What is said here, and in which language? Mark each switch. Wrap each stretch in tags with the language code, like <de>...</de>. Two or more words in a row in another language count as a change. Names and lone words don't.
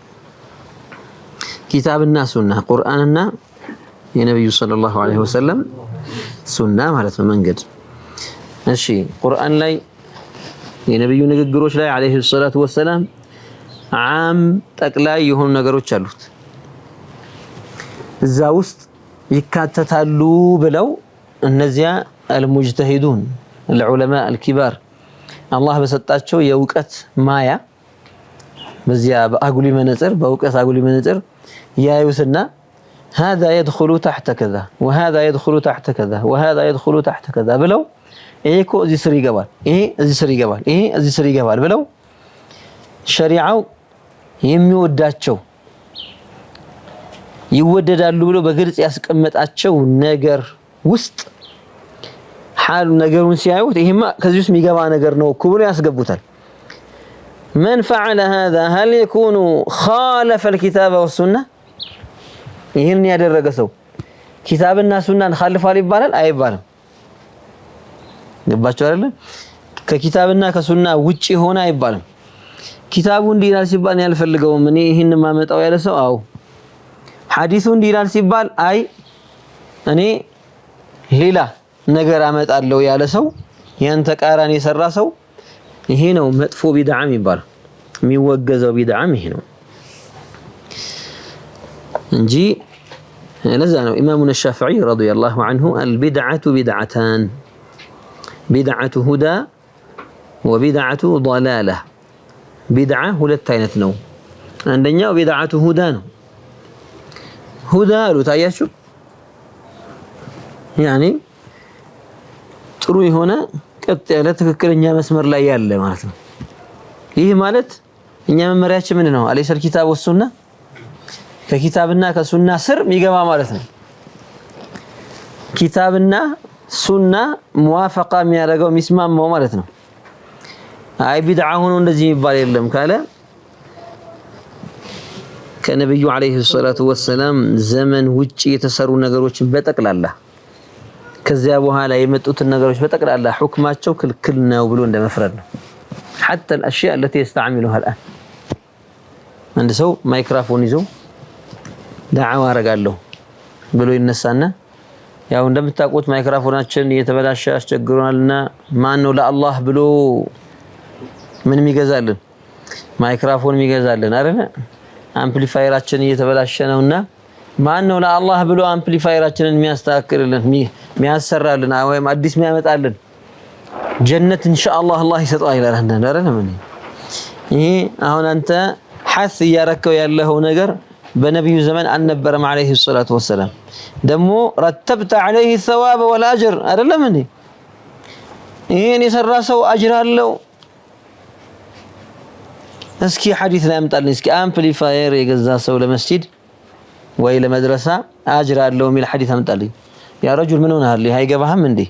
<am>ኪታብና ሱና ቁርአንና የነብዩ</am> <ar>صلى الله عليه وسلم</ar> <am>ሱና ማለት ነው መንገድ እሺ ቁርአን ላይ የነብዩ ንግግሮች ላይ</am> <ar>عليه الصلاة والسلام</ar> <am>عام ጠቅላይ የሆኑ ነገሮች አሉት እዛ ውስጥ ይካተታሉ ብለው እነዚያ</am> <ar>المجتهدون العلماء الكبار</ar> <am>الله በሰጣቸው የውቀት ማያ በዚያ በአጉሊ መነጽር በውቀት አጉሊ መነጽር ያዩትና</am> <ar>هذا يدخل تحت كذا وهذا يدخل تحت كذا وهذا يدخل تحت كذا</ar> <am>ብለው ይሄ እኮ እዚህ ስር ይገባል ይሄ እዚህ ስር ይገባል ይሄ እዚህ ስር ይገባል ብለው ሸሪዓው የሚወዳቸው ይወደዳሉ ብሎ በግልጽ ያስቀመጣቸው ነገር ውስጥ حال ነገሩን ሲያዩት ይሄማ ከዚህ ውስጥ የሚገባ ነገር ነው እኮ ብሎ ያስገቡታል</am> <ar>من فعل هذا هل يكون خالف الكتاب والسنة</ar> <am>ይሄን ያደረገ ሰው ኪታብና ሱናን خالفዋል ይባላል አይባልም ገባችሁ አይደል ከኪታብና ከሱና ውጪ ሆነ አይባልም ኪታቡ እንዲላል ሲባል ያልፈልገውም እኔ ይሄን ማመጣው ያለ ሰው አው ሐዲሱ እንዲላል ሲባል አይ እኔ ሌላ ነገር አመጣለው ያለ ሰው ያን ተቃራኒ የሰራ ሰው ይሄ ነው መጥፎ ቢድዓ የሚባለው የሚወገዘው ቢድዓ ይሄ ነው እንጂ ለዛ ነው ኢማሙና ሻፊዒ</am> <ar>رضي الله عنه البدعة بدعتان بدعة هدى وبدعة ضلالة بدعة</ar> <am>ሁለት አይነት ነው አንደኛው</am> <ar>بدعة هدى</ar> <am>ነው هدى አሉት አያችሁ يعني ጥሩ የሆነ ቀጥ ያለ ትክክለኛ መስመር ላይ ያለ ማለት ነው ይህ ማለት እኛ መመሪያችን ምን ነው</am> <ar>أليس الكتاب والسنة</ar> <am>ከኪታብና ከሱና ስር የሚገባ ማለት ነው ኪታብና ሱና ሙዋፈቃ የሚያደርገው ሚስማማው ማለት ነው አይ ቢድዓ ሆኖ እንደዚህ የሚባል የለም ካለ ከነብዩ አለይሂ ሰላቱ ወሰለም ዘመን ውጪ የተሰሩ ነገሮችን በጠቅላላ ከዚያ በኋላ የመጡትን ነገሮች በጠቅላላ ሁክማቸው ክልክል ነው ብሎ እንደመፍረድ ነው</am> <ar>حتى الاشياء التي يستعملها الان</ar> <am>አንድ ሰው ማይክሮፎን ይዞ ዳዕዋ አረጋለሁ ብሎ ይነሳና ያው እንደምታውቁት ማይክሮፎናችን እየተበላሸ አስቸግሮናልና ማን ነው ለአላህ ብሎ ምን የሚገዛልን ማይክሮፎን የሚገዛልን አይደል አምፕሊፋየራችን እየተበላሸ ነውና ማን ነው ለአላህ ብሎ አምፕሊፋየራችንን የሚያስተካክልልን የሚያሰራልን ወይም አዲስ የሚያመጣልን ጀነት ኢንሻአላህ አላህ ይሰጣል ይላል አይደል ምን ይሄ አሁን አንተ ሐስ ያረከው ያለው ነገር በነብዩ ዘመን አልነበረም</am> <ar>عليه الصلاة والسلام</ar> <am>ደሞ ረተብተ</am> <ar>عليه الثواب والاجر</ar> <am>አይደለም እንዴ ይሄን የሰራ ሰው አጅር አለው እስኪ ሐዲስ ላይ አምጣልኝ እስኪ አምፕሊፋየር የገዛ ሰው ለመስጂድ ወይ ለመድረሳ አጅር አለው የሚል ሐዲስ አምጣልኝ።</am> <ar>يا رجل</ar> <am>ምን ሆነሃል? አይገባህም እንዴ?</am>